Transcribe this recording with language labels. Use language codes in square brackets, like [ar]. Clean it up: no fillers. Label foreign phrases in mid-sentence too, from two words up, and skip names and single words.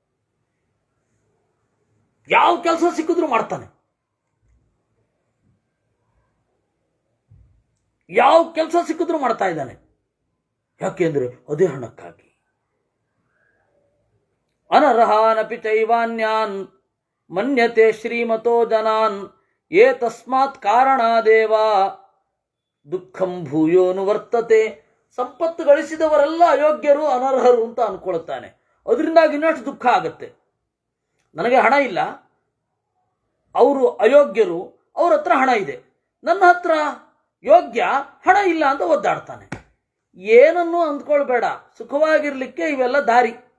[kn] ಯಾವ ಕೆಲಸ ಸಿಕ್ಕಿದ್ರೂ ಮಾಡ್ತಾನೆ. ಯಾವ ಕೆಲಸ ಸಿಕ್ಕಿದ್ರೂ ಮಾಡ್ತಾ ಇದ್ದಾನೆ. ಯಾಕೆಂದ್ರೆ ಅದೇ ಹಣಕ್ಕಾಗಿ. [sa] ಅನರ್ಹಾನಪಿ ಚೈವಾನ್ಯಾನ್ ಮನ್ಯತೆ ಶ್ರೀಮತೋ ಜನಾನ್ ಯೇ ತಸ್ಮಾತ್ ಕಾರಣಾದೇವ ದುಃಖಂ ಭೂಯೋನು ವರ್ತತೆ. [kn] ಸಂಪತ್ತು ಗಳಿಸಿದವರೆಲ್ಲ ಅಯೋಗ್ಯರು, ಅನರ್ಹರು ಅಂತ ಅನ್ಕೊಳ್ತಾನೆ. ಅದರಿಂದಾಗಿ ಇನ್ನಷ್ಟು ದುಃಖ ಆಗುತ್ತೆ. ನನಗೆ ಹಣ ಇಲ್ಲ, ಅವರು ಅಯೋಗ್ಯರು, ಅವ್ರ ಹತ್ರ ಹಣ ಇದೆ, ನನ್ನ ಹತ್ರ ಯೋಗ್ಯ, ಹಣ ಇಲ್ಲ ಅಂತ ಒದ್ದಾಡ್ತಾನೆ. ಏನನ್ನೂ ಅಂದ್ಕೊಳ್ಬೇಡ, ಸುಖವಾಗಿರ್ಲಿಕ್ಕೆ ಇವೆಲ್ಲ ದಾರಿ.